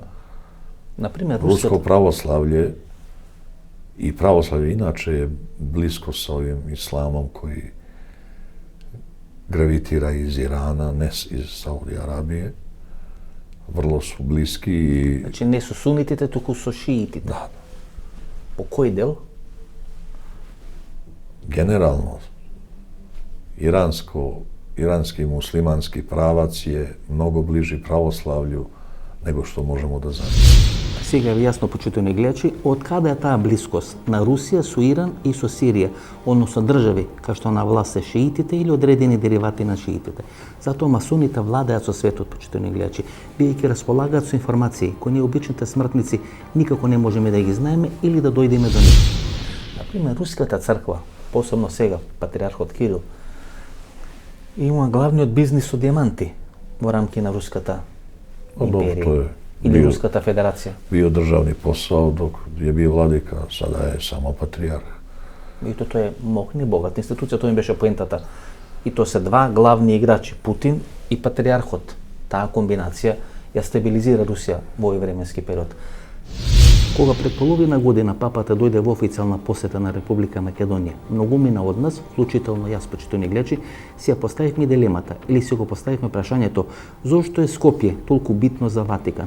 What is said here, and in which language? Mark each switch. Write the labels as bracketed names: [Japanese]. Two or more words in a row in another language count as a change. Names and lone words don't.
[Serbian] Например, Rusko pravoslavlje i pravoslavlje inače je blisko sa ovim islamom koji gravitira iz Irana, ne iz Saudije Arabije. Vrlo su bliski i... [Macedonian] Значи не со сунитите, туку со шиитите. [Serbian] Da, [Macedonian] По кој дел? [Serbian] generalno, iranski muslimanski pravac je mnogo bliži pravoslavlju nego što možemo da zamislimo. [Macedonian] Сега ви јасно почитувани гледачи, од каде е таа блискост на Русија со Иран и со Сирија, односно држави кај што на власт се шиитите или одредени деривати на шиитите. Затоа масоните владеат со светот, почитувани гледачи, бидејќи располагаат со информации кои ние обичните смртници никако не можеме да ги знаеме или да дојдеме до нив. Например, руската црква, посебно сега патриархот Кирил, има главниот бизнис со дијаманти во рамки на руската империја или Руската федерација. [Serbian] Bio državni posao dok je bio vladika, sada je samo patrijarh. [Macedonian] И тоа е мокни богат институција, тоа им беше поентата. И тоа се два главни играчи, Путин и патриархот. Таа комбинација ја стабилизира Русија во овој временски период. Кога пред половина година папата дојде во официјална посета на Република Македонија, многумина од нас, вклучително јас, почитувани гледачи, си ја поставивме дилемата или си го поставивме прашањето зошто е Скопје толку битно за Ватикан.